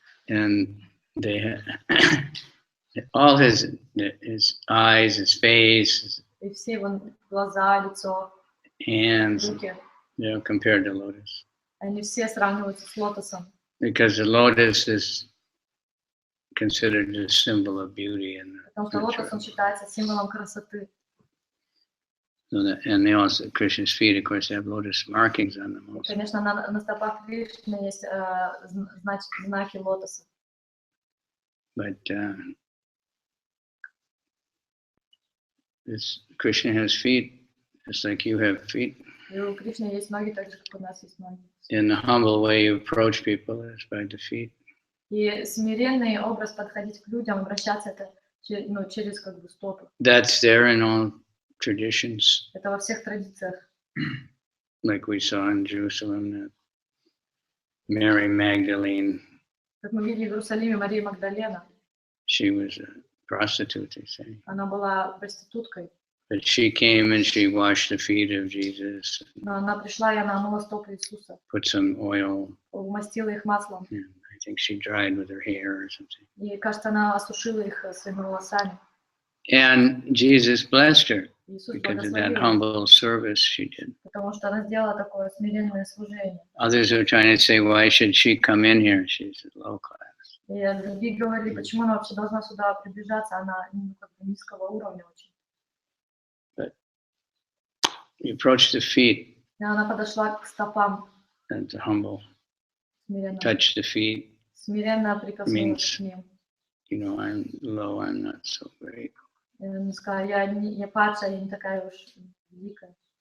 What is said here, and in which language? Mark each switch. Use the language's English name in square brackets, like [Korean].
[English] And they have all his eyes, his face, [Russian] И все его глаза, лицо, [English] hands, [Russian] руки, [English] they're compared to lotus. [Russian] они все сравниваются с лотосом. [English] Because the lotus is considered a symbol of beauty and [Russian] Потому что лотос, он считается символом красоты. [English] So that, and they also, Krishna's feet, of course, have lotus markings on them [Russian] И, [English] also. [Russian] конечно, на стопах Кришны есть знаки лотоса. [English] But this Krishna has feet, just like you have feet. [Russian] И у Кришны есть ноги, так же, как у нас есть ноги. [English] In the humble way you approach people is by the feet. [Russian] И смиренный образ подходить к людям, обращаться это через как бы стопы. [English] That's there in all traditions, [Russian] Это во всех традициях. [English] like we saw in Jerusalem, that Mary Magdalene, [Russian] Как мы видели в Иерусалиме, Мария Магдалена, [English] she was a prostitute, they say. [Russian] она была проституткой, [English] But she came and she washed the feet of Jesus, [Russian] но она пришла и она омыла стопы Иисуса, [English] put some oil, [Russian] умастила их маслом, [English] and I think she dried with her hair or something. [Russian] и, кажется, она осушила их своими волосами. [English] And Jesus blessed her [Russian] Иисус [English] because of that [Russian] благословил, [English] humble service she did. [Russian] потому что она сделала такое смиренное служение. [English] Others are trying to say, why should she come in here? She's low class. [Russian] И другие говорили, почему она вообще должна сюда приближаться, она как бы низкого уровня очень. [English] You approach the feet, [Russian] И она подошла к стопам, [English] that's humble. [Russian] смиренно, [English] Touch the feet, [Russian] смиренно прикоснулась к ним. [English] you know, I'm low, I'm not so great. [Russian] И она сказала, я падшая, я не такая уж великая.